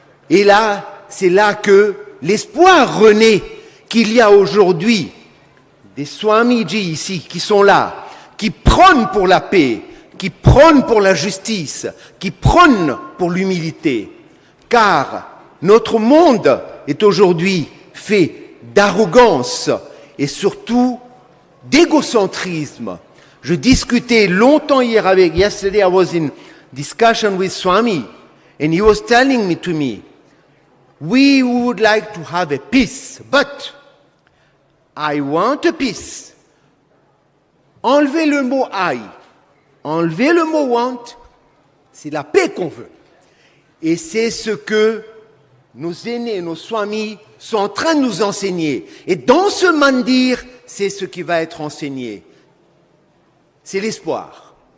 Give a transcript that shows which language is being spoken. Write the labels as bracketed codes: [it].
[fr] Et là, c'est là que l'espoir renaît, qu'il y a aujourd'hui des Swamiji ici qui sont là, qui prônent pour la paix, qui prônent pour la justice, qui prônent pour l'humilité. Car notre monde est aujourd'hui fait d'arrogance et surtout d'égocentrisme. Je discutais longtemps hier avec, [en] yesterday I was in discussion with Swami and he was telling me, we would like to have a peace, but I want a peace. [fr] Enlevez le mot I, enlevez le mot want, c'est la paix qu'on veut. Et c'est ce que nos aînés, nos swamis sont en train de nous enseigner. Et dans ce mandir, c'est ce qui va être enseigné. C'est l'espoir.